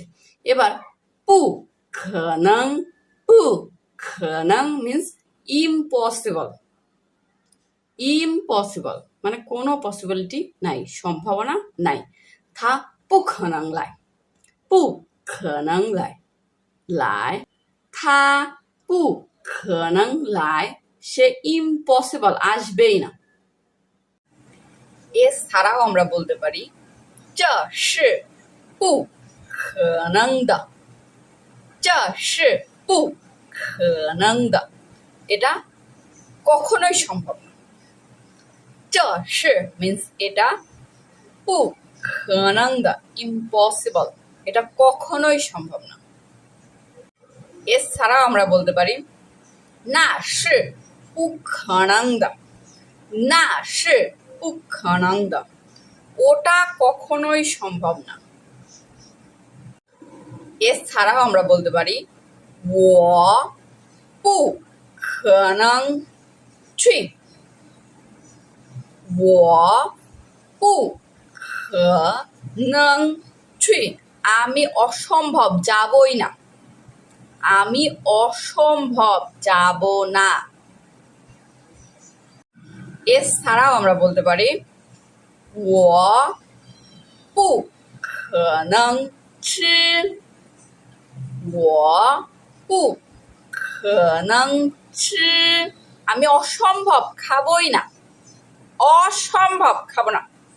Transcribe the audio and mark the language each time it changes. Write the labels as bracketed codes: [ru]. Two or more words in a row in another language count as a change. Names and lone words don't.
[bn] এবার [zh] 不能, 不能 [en] means impossible, [bn] ইম্পসিবল মানে কোনো পসিবিলিটি নাই, সম্ভাবনা নাই। [zh] 他不能来，不能来来，他不能来, [bn] সে ইম্পসিবল আসবেই না। এছাড়াও আমরা বলতে পারি [zh] 这是不可能的，这是不可能的, [bn] এটা কখনোই সম্ভব না। [zh] 这是 means এটা, 不可能的 impossible, [bn] এটা কখনোই সম্ভব না। এছাড়াও আমরা বলতে পারি [zh] 那是不可能的，那是不可能的, [bn] ওটা কখনোই সম্ভব না। এছাড়াও আমরা বলতে পারি [zh] 我不可能去，我不可能去, [bn] আমি অসম্ভব যাবই না, আমি অসম্ভব যাব না। এছাড়াও আমরা বলতে পারি [zh] 我不可能吃，我不可能吃, [bn] আমি অসম্ভব খাবই না, অসম্ভব খাবো না।